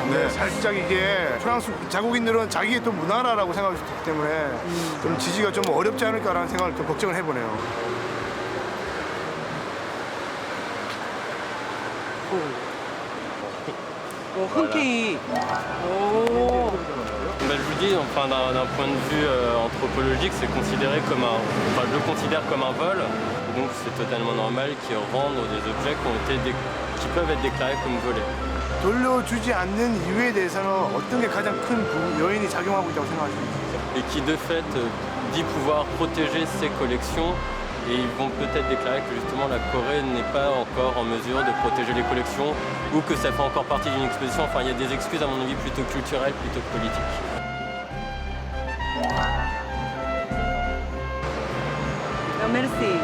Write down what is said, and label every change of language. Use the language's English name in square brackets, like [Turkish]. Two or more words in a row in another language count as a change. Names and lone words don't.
[Korean] 네, 살짝 이게 프랑스 자국인들은 자기의 또 문화라고 생각하기 때문에 좀 지지가 좀 어렵지 않을까라는 생각을 좀 걱정을 해보네요. 흔쾌히 [French] Je vous dis, enfin, d'un point de vue anthropologique, c'est considéré comme je le considère comme un vol. Donc c'est totalement normal qu'ils rendent des objets qui peuvent être déclarés comme volés. [Korean] 돌려주지 않는 이유에 대해서는 어떤 게 가장 큰 요인이 작용하고 있다고 생각하십니까? [French] Et qui de fait dit pouvoir protéger ces collections. Et ils vont peut-être déclarer que justement la Corée n'est pas encore en mesure de protéger les collections ou que ça fait encore partie d'une exposition. Enfin, il y a des excuses à mon avis plutôt culturelles, plutôt que politiques. merci.